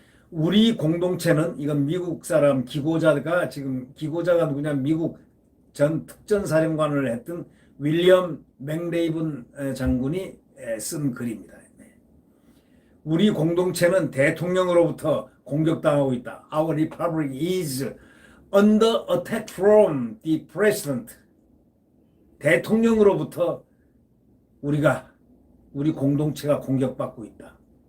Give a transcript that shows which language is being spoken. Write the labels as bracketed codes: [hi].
[ko] 우리 공동체는 이건 미국 사람 기고자가 지금 기고자가 누구냐 미국 전 특전사령관을 했던 윌리엄 맥레이븐 장군이 쓴 글입니다. 우리 공동체는 대통령으로부터 공격당하고 있다. [en] Our republic is under attack from the president. [ko] 대통령으로부터 우리 공동체가 공격받고 있다.